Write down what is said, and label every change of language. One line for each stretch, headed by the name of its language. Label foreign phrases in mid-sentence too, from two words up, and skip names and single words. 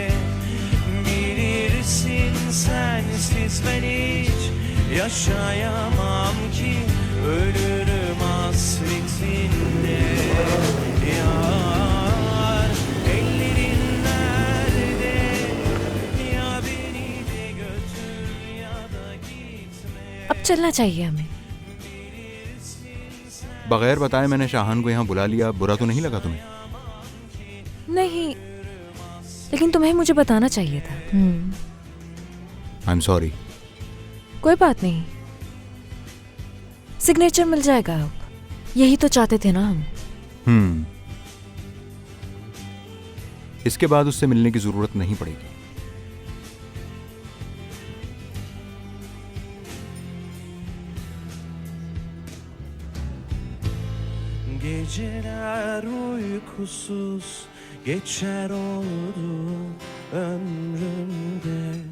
Turkish: Bilirsin sensiz ben hiç yaşayamam ki, ölürüm hasretinde. Yar, ellerin nerede? Ya beni de götür ya da gitme.
Hindi: अब चलना चाहिए हमें। बगैर बताए मैंने शाहान को यहाँ बुला लिया, बुरा तो नहीं लगा तुम्हें? नहीं, लेकिन तुम्हें मुझे बताना चाहिए था।
English: I am sorry.
Hindi: कोई बात नहीं, सिग्नेचर मिल जाएगा अब। यही तो चाहते थे ना हम। इसके बाद उससे मिलने की जरूरत नहीं पड़ेगी।
Turkish: Geceler uykusuz geçer oldu ömrümde.